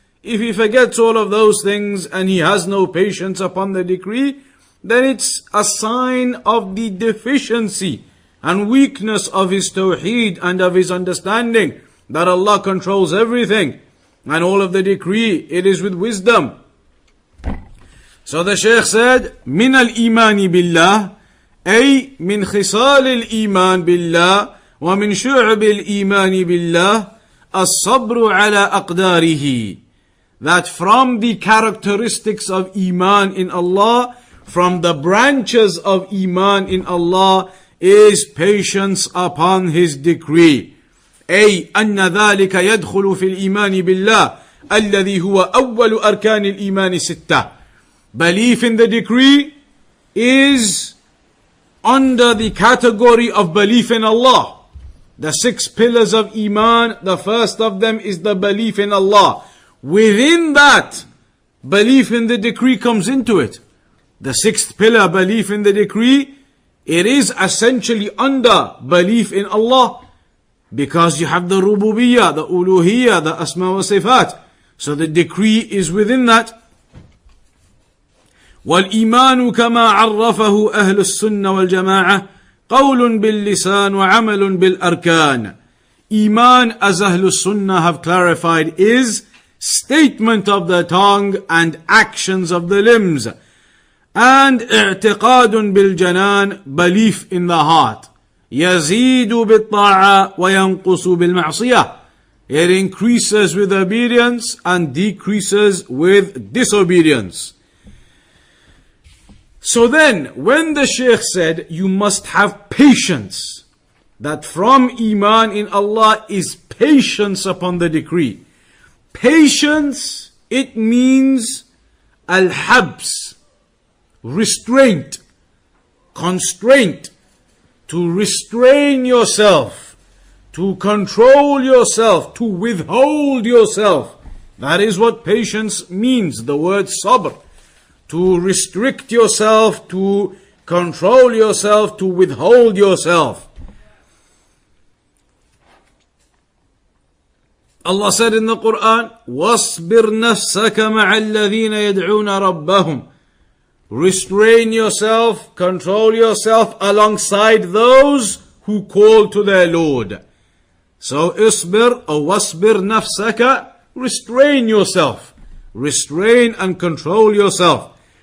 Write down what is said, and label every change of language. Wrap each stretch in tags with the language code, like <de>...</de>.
<en>If he forgets all of those things and he has no patience upon the decree, then it's a sign of the deficiency and weakness of his Tawheed and of his understanding that Allah controls everything and all of the decree, it is with wisdom. So the Shaykh said,</en> <ar>من الإيمان بالله أي من خصال الإيمان بالله ومن شعب الإيمان بالله الصبر على أقداره.</ar> <en>That from the characteristics of Iman in Allah, from the branches of Iman in Allah, is patience upon His decree.</en> <ar>أي أن ذلك يدخل في الإيمان بالله الذي هو أول أركان الإيمان ستة.</ar> <en>Belief in the decree is under the category of belief in Allah. The 6 pillars of Iman, the first of them is the belief in Allah. Within that, belief in the decree comes into it. The 6th pillar, belief in the decree, it is essentially under belief in Allah. Because you have the rububiyyah, the uluhiyyah, the asma wa sifat. So the decree is within that.</en> <ar>وَالْإِيمَانُ كَمَا عَرَّفَهُ أَهْلُ السُّنَّةِ وَالْجَمَاعَةِ قَوْلٌ بِاللِّسَانِ وَعَمَلٌ بِالْأَرْكَانِ.</ar> <en>Iman, as Ahlul Sunnah have clarified, is statement of the tongue and actions of the limbs. And</en> <ar>اعتقاد بالجنان,</ar> <en>belief in the heart.</en> <ar>يزيد بالطاعة وينقص بالمعصية.</ar> <en>It increases with obedience and decreases with disobedience. So then, when the Shaykh said you must have patience, that from Iman in Allah is patience upon the decree. Patience, it means al-habs, restraint, constraint. To restrain yourself, to control yourself, to withhold yourself. That is what patience means, the word sabr. To restrict yourself, to control yourself, to withhold yourself. Allah said in the Quran,</en> <ar>وَاصْبِرْ نَفْسَكَ مَعَ الَّذِينَ يَدْعُونَ رَبَّهُمْ.</ar> <en>Restrain yourself, control yourself alongside those who call to their Lord. So isbir or wasbir nafsaka, restrain yourself. Restrain and control yourself.</en>